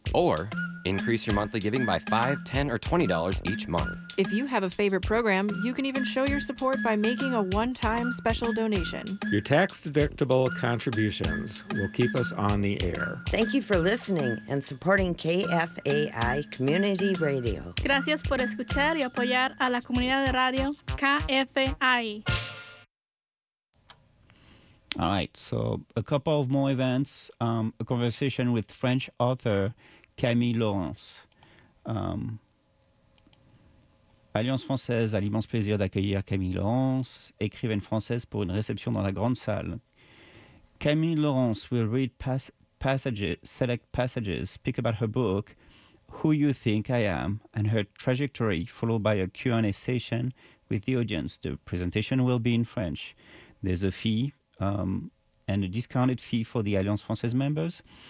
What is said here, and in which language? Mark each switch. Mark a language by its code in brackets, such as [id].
[en] Or increase your monthly giving by $5, $10, or $20 each month. If you have a favorite program, you can even show your support by making a one-time special donation. Your tax-deductible contributions will keep us on the air. Thank you for listening and supporting KFAI Community Radio. [es] Gracias por escuchar y apoyar a la comunidad de radio KFAI. [en] All right, so a couple of more events. A conversation with French author Camille Laurence. [fr] Alliance Française a l'immense plaisir d'accueillir Camille Laurence, écrivaine française, pour une réception dans la grande salle. [en] Camille Laurence will read select passages, speak about her book, Who You Think I Am, and her trajectory, followed by a Q&A session with the audience. The presentation will be in French. There's a fee, and a discounted fee for the Alliance Française members.